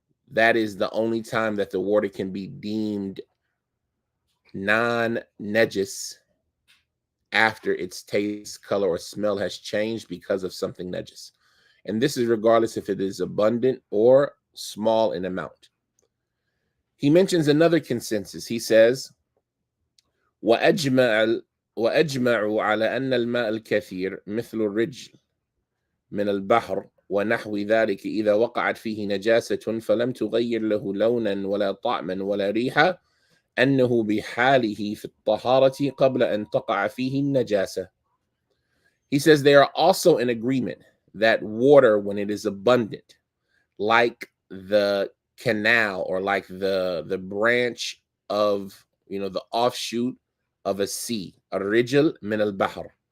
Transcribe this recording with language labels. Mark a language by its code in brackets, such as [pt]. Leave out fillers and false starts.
[en] That is the only time that the water can be deemed non-najis, after its taste, color, or smell has changed because of something najis. And this is regardless if it is abundant or small in amount. He mentions another consensus. He says, [ar] وأجمعوا على أن الماء الكثير مثل الرجل من البحر ونحو ذلك إذا وقعت فيه نجاسة فلم تغير له لونا ولا طعما ولا ريحا أنه بحاله في الطهارة قبل أن تقع فيه النجاسة. [en] He says they are also in agreement that water, when it is abundant, like the canal or like the branch of, the offshoot of a sea, [ar] الرجل من البحر.